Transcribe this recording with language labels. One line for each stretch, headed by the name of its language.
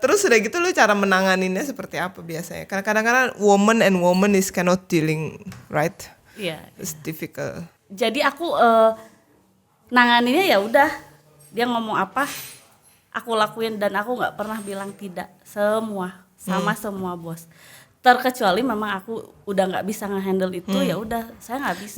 Indonesian: Terus udah gitu lu cara menanganinnya seperti apa biasanya? Karena kadang-kadang
English: woman is cannot dealing, right?
Indonesian: Iya.
English: It's difficult.
Indonesian: Jadi aku nanganinnya ya udah dia ngomong apa aku lakuin dan aku nggak pernah bilang tidak. Semua semua bos. Terkecuali memang aku udah nggak bisa ngehandle itu ya udah saya nggak bisa.